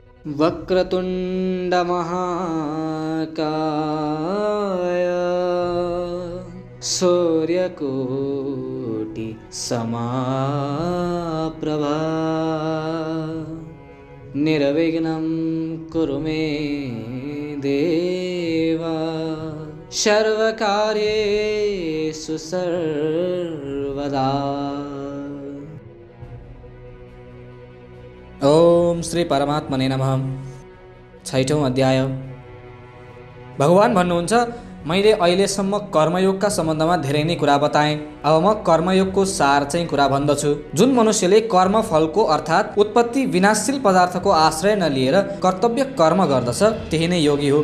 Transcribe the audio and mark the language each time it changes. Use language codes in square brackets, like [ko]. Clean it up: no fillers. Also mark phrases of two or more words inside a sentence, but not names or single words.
[sa] वक्रतुण्ड महाकाय सूर्यकोटि समाप्रभा निर्विघ्नं कुरु मे देव सर्वकार्येषु सर्वदा। ओम श्री परमात्मने नमः। [ne] 6औं अध्याय। भगवान भन्नुहुन्छ, मैले अहिलेसम्म कर्मयोगका सम्बन्धमा धेरै नै कुरा बताएँ। अब म कर्मयोगको सार चाहिँ कुरा भन्दछु। जुन मनुष्यले कर्मफलको अर्थात् उत्पत्ति विनाशशील पदार्थको आश्रय नलिएर कर्तव्य कर्म गर्दछ त्यही नै योगी हो।